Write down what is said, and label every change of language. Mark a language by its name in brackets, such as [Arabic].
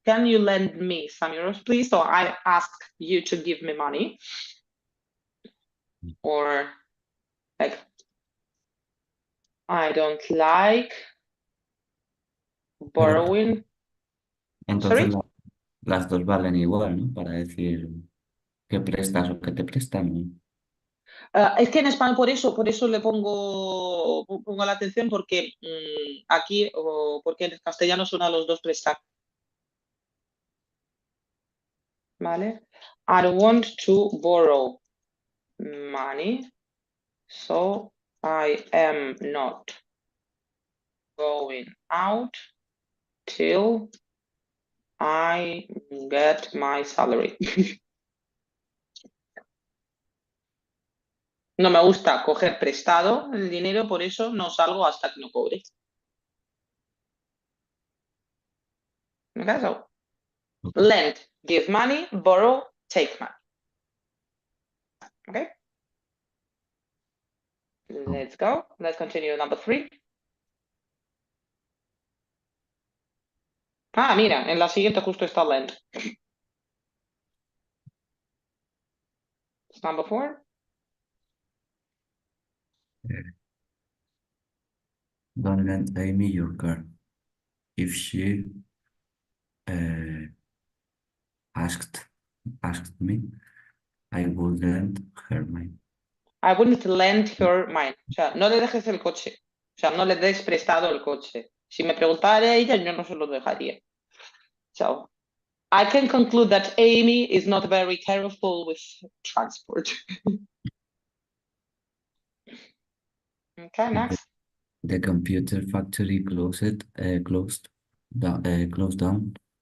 [English] Can you lend me some euros, please? So I ask you to give me money. Or like, I don't like borrowing. [Spanish] Entonces [English] Sorry? [Spanish] las dos valen igual, ¿no? Para decir que prestas o que te prestan, ¿no? Es que en español, por eso le pongo la atención, porque aquí, porque en castellano suena los dos prestar. ¿Vale? [English] I don't want to borrow money, so I am not going out till I get my salary. [Spanish] No me gusta coger prestado el dinero, por eso no salgo hasta que no cobre. [English] Okay, so lend, give money, borrow, take money. Okay. Let's go. Let's continue number 3. [Spanish] Ah, mira, en la siguiente justo está lend. [English] Number 4. Don't lend Amy your car. If she uh, asked me, I would lend her mine. I wouldn't lend her mine. [Spanish] O sea, no le dejes el coche. O sea, no le des prestado el coche. Si me preguntara ella, yo no se lo dejaría. [English] So, I can conclude that Amy is not very careful with transport. Okay, next. The computer factory closed down.